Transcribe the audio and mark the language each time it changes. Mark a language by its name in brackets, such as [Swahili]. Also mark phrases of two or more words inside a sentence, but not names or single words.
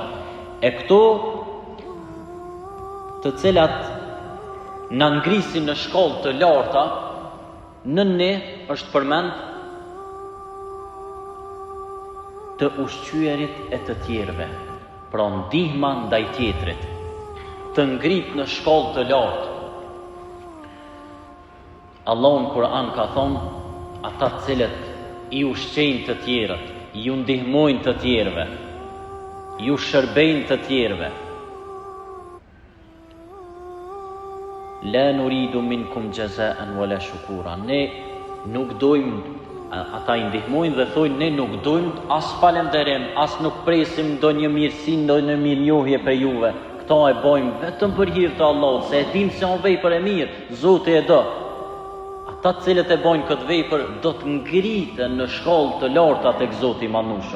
[Albanian] E këto të cilat na ngrisin në shkollë të larta, në ne është përmend të ushqyerit e të tjerëve, pra ndihma ndaj tjetrit, të ngrit në shkollë të lartë. Allahu në Kur'an ka thonë, ata cilët i ushqejnë të tjerët, ju ndihmojnë të tjerëve, ju shërbejnë të tjerëve. [Arabic] لا نريد منكم جزاء ولا شكورا. [Albanian] Ne nuk dojmë, ata i ndihmojnë dhe thojnë, ne nuk dojmë as falenderim, as nuk presim ndonjë mirësi, ndonjë mirënjohje për juve. Këta e bojmë vetëm për hir të Allahut, se e dim se on vepër e mirë, Zoti e do. Ata cilët e bojnë këtë vepër do të ngriten në shkollë të larta tek Zoti i madhnushëm.